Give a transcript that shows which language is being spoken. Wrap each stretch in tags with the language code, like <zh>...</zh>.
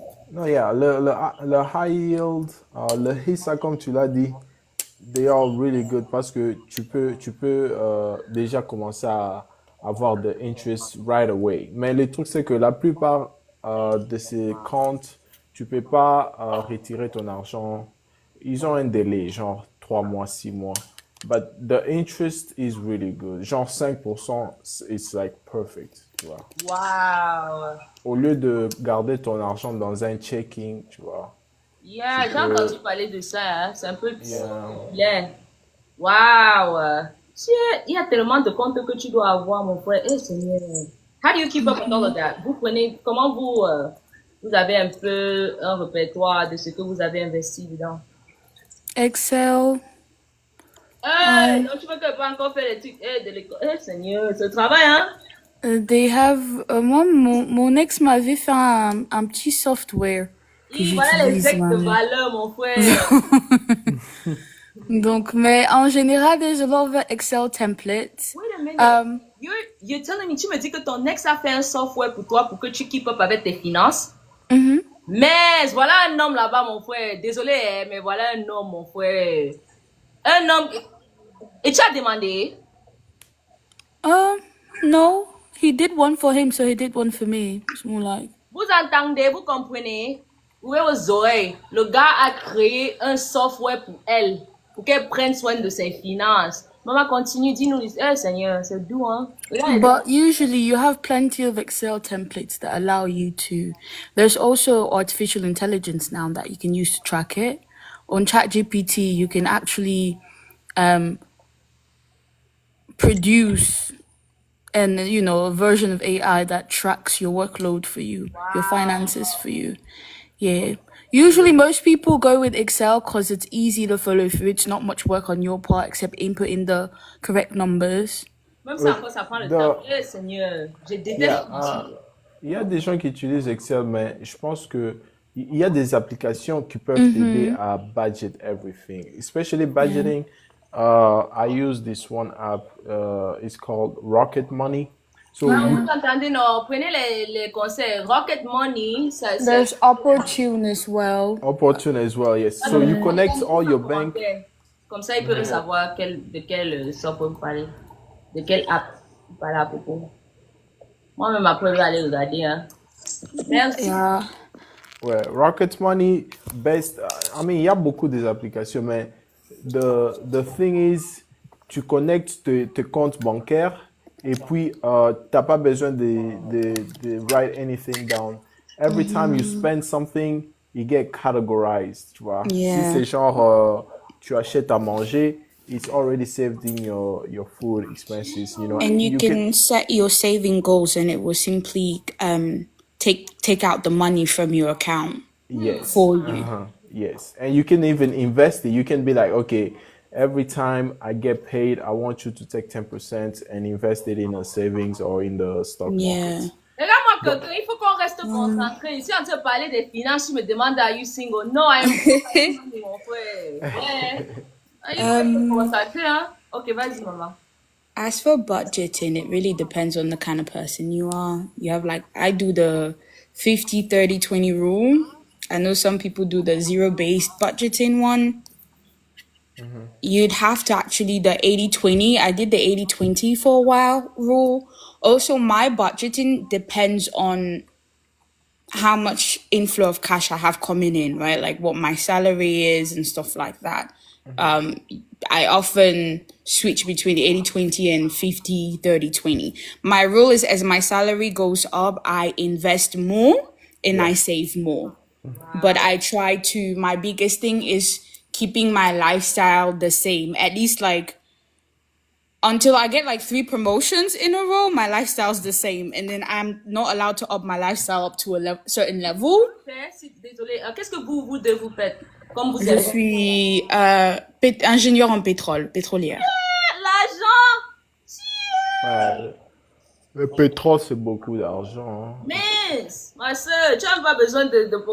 <fr>Non, yeah, le high yield, le HISA, comme tu l'as dit,</fr> <en>they are really good</en> <fr>parce que tu peux déjà commencer à avoir de interest</fr> <en>right away.</en> <fr>Mais le truc, c'est que la plupart de ces comptes, tu peux pas retirer ton argent. Ils ont un délai, genre 3 mois, 6 mois.</fr> <en>But the interest is really good. Genre 5%, it's like perfect,</en> <fr>tu vois. Wow. Au lieu de garder ton argent dans un checking, tu vois, tu Yeah, j'ai peux... entendu parler de ça, hein. C'est un peu Yeah. bien. Wow. Il y a tellement de comptes que tu dois avoir, mon frère. Eh, Seigneur.</fr> <en>How do you keep up with all of that?</en> <fr>Vous prenez, comment vous avez un peu un répertoire de ce que vous avez investi dedans? Excel. Donc tu veux que pas encore faire les trucs de l'école? Eh, Seigneur, ce travail, hein?</fr> <en>They have.</en> <fr>Moi, mon ex m'avait fait un petit software que Et voilà les j'utilise ex de maintenant. valeur, mon frère. Donc, mais en général,</fr> <en>there's a lot of Excel templates. Wait a minute. Um, You're telling me,</en> <fr>tu me dis que ton ex a fait un software pour toi pour que tu</fr> <en>keep up</en> <fr>avec tes finances? mhm. Mais voilà un homme là-bas, mon frère. Désolé, hein, mais voilà un homme, mon frère. Un homme. Et tu as demandé?</fr> <en>No, he did one for him, so he did one for me. It's more like.</en> <fr>Vous entendez, vous comprenez? Ouvrez vos oreilles. Le gars a créé un software pour elle, pour qu'elle prenne soin de ses finances. Maman continue, dis-nous, eh Seigneur, c'est doux, hein? Regarde,</fr> <en>But usually you have plenty of Excel templates that allow you to. There's also artificial intelligence now that you can use to track it. On ChatGPT, you can actually produce a version of AI that tracks your workload for you, your finances for you. Yeah. Usually most people go with Excel because it's easy to follow through. It's not much work on your part except inputting the correct numbers.</en> <fr>même ça encore, ça prend le temps. Eh Seigneur, je déteste Yeah, l'outil. il y a des gens qui utilisent Excel, mais je pense que il y a des applications qui peuvent t'aider à</fr> <en>budget everything, especially budgeting. I use this one app. It's called Rocket Money. So Ah, you,</en> <fr>vous entendez, non? Prenez les conseils. Rocket Money, ça,</fr> <en>There's Opportune as well. Opportune as well, yes. So you connect all your bank.</en> <fr>Comme ça, ils peuvent savoir de quel software vous parlez, de quelle app vous parlez à propos. Moi-même, après, je vais aller regarder. Hein. Merci. Yeah. Ouais, Rocket Money, best.</fr> <en>I mean,</en> <fr>il y a beaucoup des applications, mais</fr> <en>the thing is,</en> <fr>tu connectes tes comptes bancaires et puis t'as pas besoin de</fr> <en>write anything down. Every time you spend something, you get categorized,</en> <fr>tu vois. Yeah. Si c'est genre tu achètes à manger,</fr> <en>it's already saved in your food expenses, you know. And you can set your saving goals and it will simply take out the money from your account Yes. for you. Yes. And you can even invest it. You can be like, okay, every time I get paid, I want you to take 10% and invest it in a savings or in the stock Yeah. market.</en> <fr>Regarde-moi, il faut qu'on reste concentré. Ici, on te parler des finances, tu me demandes,</fr> <en>are you single? No, I am single,</en> <fr>mon frère. Yeah. Il faut rester concentré, hein? Ok, vas-y, maman.</fr> <en>As for budgeting, it really depends on the kind of person you are. You have I do the 50-30-20 rule. I know some people do the zero-based budgeting one. You'd have to actually the 80-20. I did the 80-20 for a while rule. Also, my budgeting depends on how much inflow of cash I have coming in, right? Like what my salary is and stuff like that. I often switch between the 80-20 and 50-30-20. My rule is as my salary goes up, I invest more and I save more. But I try to, my biggest thing is keeping my lifestyle the same. At least until I get 3 promotions in a row, my lifestyle's the same. And then I'm not allowed to up my lifestyle up to a certain level.</en> <fr>Désolée, qu'est-ce que vous deux vous faites? Comme vous Je êtes. suis ingénieur en pétrolière. L'argent! Ouais. Le pétrole, c'est beaucoup d'argent. Hein. Mince! Ma soeur, tu n'as pas besoin de...</fr>